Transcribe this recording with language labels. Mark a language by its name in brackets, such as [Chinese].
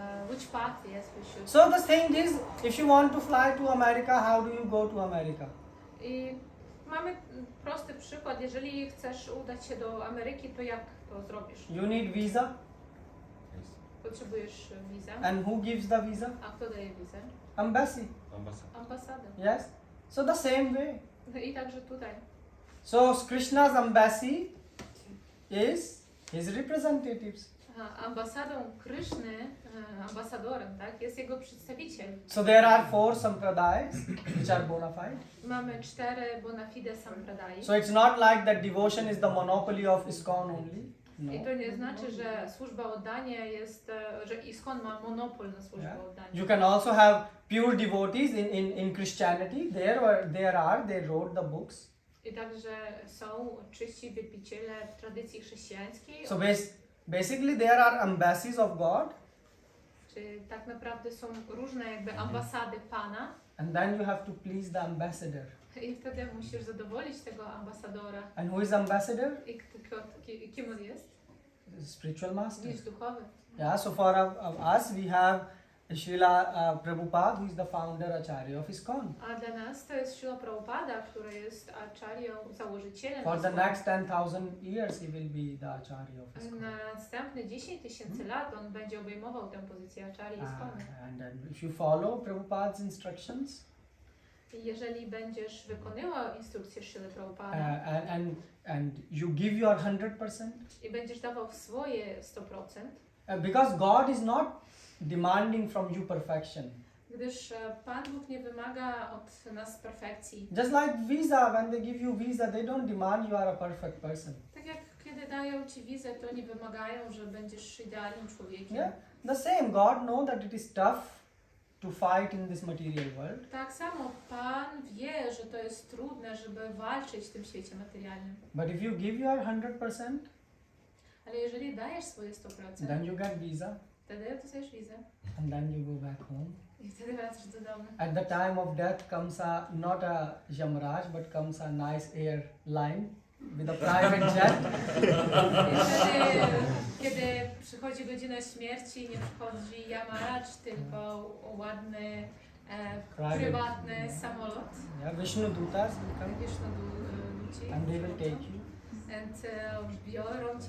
[English] Which path, yes, we should. So the thing is, if you want to fly to America, how do you go to America? [Polish] I mamy prosty przykład. Jeżeli chcesz udać się do Ameryki, to jak to zrobisz? [English] You need visa. [Polish] Potrzebujesz wizę. [English] And who gives the visa? [Polish] A kto daje wizę? [English] Embassy. [Polish] Ambasada. [English] Yes. So the same way. [Polish] I także tutaj. [English] So Krishna's embassy is his representatives. [Polish] Ambasadą Kryszny, ambasadorem, tak, jest jego przedstawiciel. [English] So there are 4 sampradayas which are bona fide. [Polish] Mamy 4 bona fide sampradai. [English] So it's not like that devotion is the monopoly of ISKCON only. No. [Polish] I to nie znaczy, że służba oddania jest, że ISKCON ma monopol na służbę oddania. [English] You can also have pure devotees in Christianity. They wrote the books. [Polish] I także są czyści wielbiciele w tradycji chrześcijańskiej. [English] So basically there are embassies of God. [Polish] Czyli tak naprawdę są różne jakby ambasady Pana. [English] And then you have to please the ambassador. [Polish] I wtedy musisz zadowolić tego ambasadora. [English] And who is ambassador? [Polish] I kim on jest? [English] Spiritual master. [Polish] Jest duchowy. [English] Yeah, so for us we have Srila Prabhupada, who is the founder Acharya of ISKCON. [Polish] A dla nas to jest Śrila Prabhupada, który jest acharyą, założycielem. [English] For the ISKCON. next 10,000 years, he will be the Acharya of ISKCON. [Polish] Na następne 10 tysięcy lat on będzie obejmował tę pozycję acharya ISKCON. [English] And then if you follow Prabhupada's instructions, [Polish] I jeżeli będziesz wykonywał instrukcje Śrily Prabhupada [English] and you give your 100%, [Polish] i będziesz dawał swoje 100%, [English] because God is not demanding from you perfection. [Polish] gdyż Pan Bóg nie wymaga od nas perfekcji. [English] Just like visa, when they give you visa, they don't demand you are a perfect person. [Polish] Tak jak kiedy dają Ci wizę, to nie wymagają, że będziesz idealnym człowiekiem. [English] Yeah, the same. God knows that it is tough to fight in this material world. [Polish] Tak samo Pan wie, że to jest trudne, żeby walczyć w tym świecie materialnym. [English] But if you give your 100%, [Polish] Ale jeżeli dajesz swoje 100%, [English] then you get visa, [Polish] wtedy dostajesz wizę [English] and then you go back home. [Polish] i wtedy wracasz do domu. [English] At the time of death comes not a Yamraj, but comes a nice airline with a private jet. [Polish] I wtedy, kiedy przychodzi godzina śmierci, nie przychodzi Yamaraj, tylko ładny, prywatny samolot. [English] Yeah, Vishnu Dutas will come [Polish] Wiesz, no ludzi. [English] and they will take you. [Polish] And biorą Cię